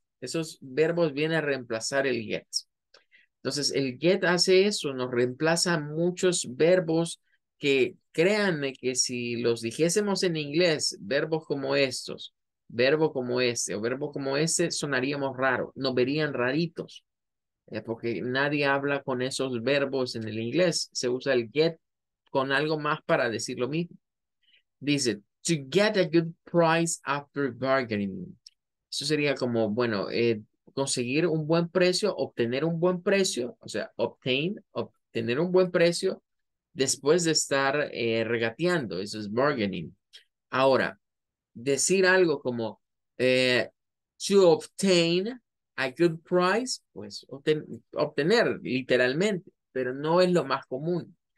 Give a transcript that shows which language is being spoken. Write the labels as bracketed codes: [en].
[es] Esos verbos vienen a reemplazar el get. Entonces, el get hace eso, nos reemplaza muchos verbos que créanme que si los dijésemos en inglés, verbos como estos, verbo como este o verbo como este, sonaríamos raro, nos verían raritos, porque nadie habla con esos verbos en el inglés. Se usa el get con algo más para decir lo mismo. Dice, [en] to get a good price after bargaining. [es] Eso sería como, bueno, conseguir un buen precio, obtener un buen precio, o sea, obtener un buen precio después de estar regateando. Eso es bargaining. Ahora, decir algo como [en] to obtain a good price, [es] pues obtener literalmente, pero no es lo más común.